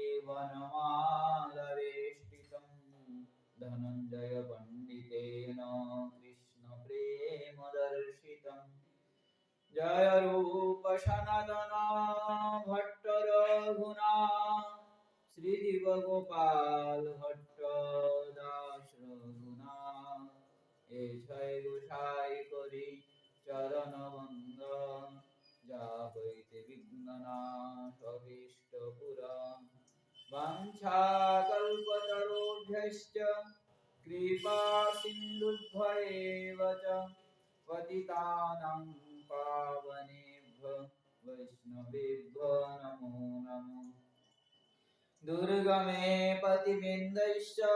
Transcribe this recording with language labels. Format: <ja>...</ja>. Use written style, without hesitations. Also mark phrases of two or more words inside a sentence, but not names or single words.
<sa>वनमालवेष्टितं धनञ्जयपण्डितेन कृष्णप्रेमदर्शितम्</sa> <bn>জয় রূপ সনাতন ভট্ট রঘুনা শ্রীজীব গোপাল ভট্ট দাস রঘুনা এ ছয় গোসাই করি চরণ বন্দন যা হইতে বিঘ্ননাশ অভীষ্ট পূরা</bn> <sa>वाञ्छाकल्पतरुभ्यश्च कृपा सिन्धुभ्येव च पतितानां पावनेभ्यो वैष्णवेभ्यो नमो नमः दुर्गमे पतिविन्दश्च</sa>